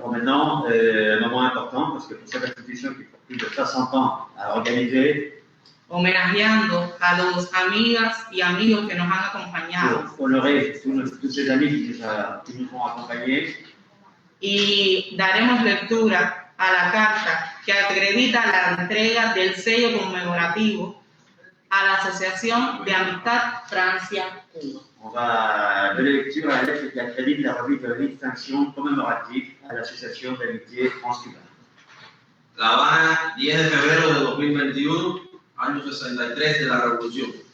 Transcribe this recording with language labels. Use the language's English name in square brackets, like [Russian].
[French] Bon, maintenant, un moment important, parce que pour cette institution qui pour plus de 60 ans a organisé, [Spanish] homenajeando a los amigas y amigos que nos han acompañado. [French] Pour honorer tous ces amis qui nous ont accompagnés. [Spanish] Y daremos lectura a la carta que acredita la entrega del sello conmemorativo a la Asociación de Amistad Francia-Cuba. [French] On va donner lecture à la lettre qui accrédite la remise de la distinction commémorative à l'Association d'amitié France-Cuba. [Spanish] La Habana, 10 de febrero de 2021, año 63 de la Revolución.